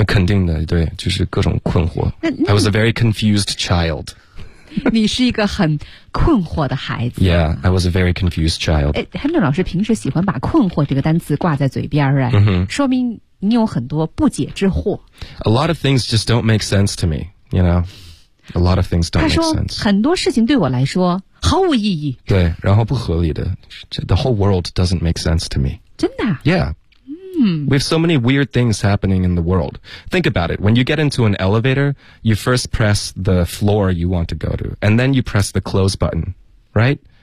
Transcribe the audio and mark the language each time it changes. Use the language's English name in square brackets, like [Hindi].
[Chinese] 肯定的，对，就是各种困惑。 [English] I was a very confused child。 [Chinese] 你是一个很困惑的孩子。 [English] Yeah, I was a very confused child。 [Chinese] Henry 老师平时喜欢把困惑这个单词挂在嘴边儿，说明你有很多不解之惑。 [English] A lot of things just don't make sense to me, you know。 A lot of things don't make sense。 [Chinese] 他说很多事情对我来说毫无意义，对，然后不合理的。 [English] The whole world doesn't make sense to me。 [Chinese] 真的？ [English] Yeah。 We have so many weird things happening in the world. Think about it. When you get into an elevator, you first press the floor you want to go to, and then you press the close button, right?